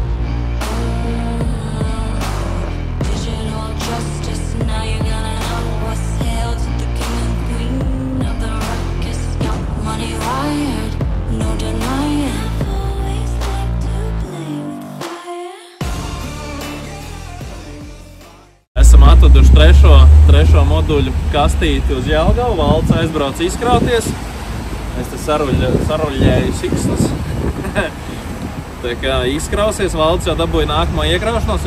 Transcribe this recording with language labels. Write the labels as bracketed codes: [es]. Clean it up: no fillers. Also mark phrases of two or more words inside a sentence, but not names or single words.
[en] Digital justice, now you're gonna know what's hail to the king and queen of the ruckus. Young money wired, no denying. I've always liked to play with fire. [lv] Esam atveduši trešo moduļu kastīti uz Jelgavu. Valdis aizbrauc izkrauties. Es te saruļēju siksnas. Tā kā izkrausies, Valdis jau dabūja nākamo iekraušanos.